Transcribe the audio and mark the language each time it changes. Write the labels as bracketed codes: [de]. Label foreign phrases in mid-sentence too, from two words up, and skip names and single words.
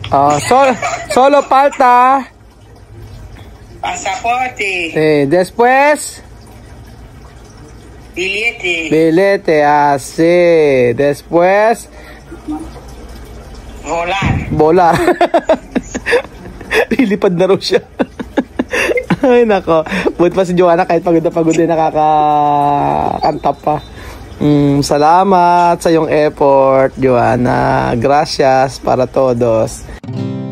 [es] Solo falta pasaporte. Sí, después billete, así. Después volar. [tl] Lilipad na raw siya. Ay nako, buti pa si Joanna kahit pagod na pagod din nakakanta pa. Salamat sa iyong effort, Joanna. [es] Gracias para todos.